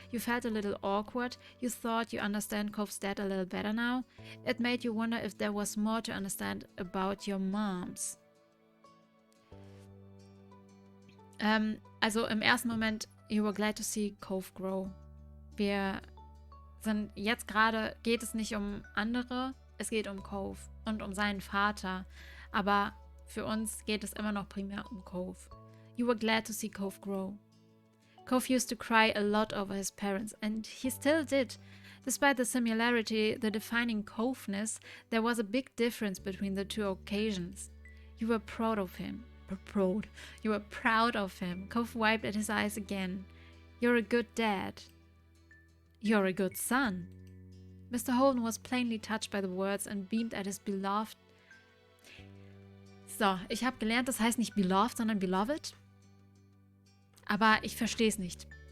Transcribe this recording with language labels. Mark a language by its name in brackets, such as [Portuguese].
[English] You felt a little awkward. You thought you understand Cove's dad a little better now. It made you wonder if there was more to understand about your moms. [German] Also im ersten Moment, [English] you were glad to see Cove grow. [German] Wir sind jetzt gerade, geht es nicht um andere, es geht um Cove und um seinen Vater. Aber für uns geht es immer noch primär um Cove. [English] You were glad to see Cove grow. Cove used to cry a lot over his parents, and he still did. Despite the similarity, the defining Coveness, there was a big difference between the two occasions. You were proud of him. You were proud of him. Cove wiped at his eyes again. You're a good dad. You're a good son. Mr. Holden was plainly touched by the words and beamed at his beloved. [German] So, ich habe gelernt, das heißt nicht beloved, sondern beloved. Aber ich verstehe es nicht.